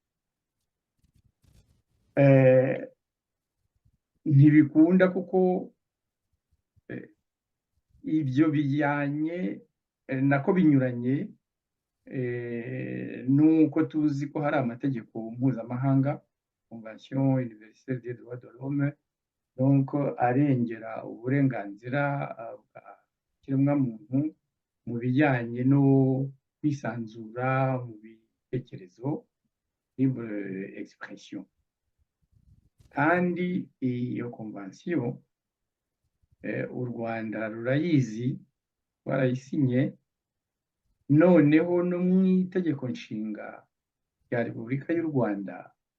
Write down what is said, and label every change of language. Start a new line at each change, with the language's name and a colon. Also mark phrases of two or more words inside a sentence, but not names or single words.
Kinyarwanda: Ntibikunda, kuko ibyo bijyanye nako binyuranye nuko tuzi ko hari amategeko mpuzamahanga
French: convention universelle des droits de l'homme,
Kinyarwanda: donc arengera uburenganzira bwa kiremwamuntu mu bijyanye no kwisanzura mu bitekerezo,
French: libre expression.
Kinyarwanda: Kandi iyo convention u Rwanda rurayizi, rwarayisinye, noneho no mu itegeko nshinga rya Repubulika y'u Rwanda